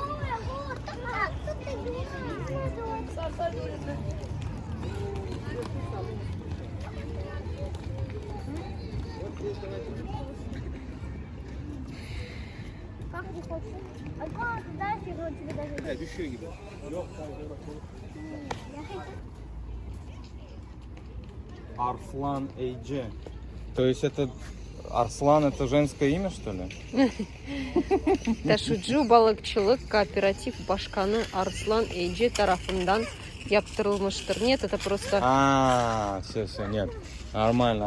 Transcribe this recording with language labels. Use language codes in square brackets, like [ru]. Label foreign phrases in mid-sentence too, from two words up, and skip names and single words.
[ru] Как ты хочешь? А как ты знаешь, его тебе даже... [tr] Düşüyor gibi. [ru] Арслан Эйдже. То есть это Арслан, это женское имя, что ли? [tr] Taşucu balıkçılık kooператив başkanı Arslan Ece tarafından yaptırılmıştır. [ru] Нет, это просто... Все, нет. Нормально.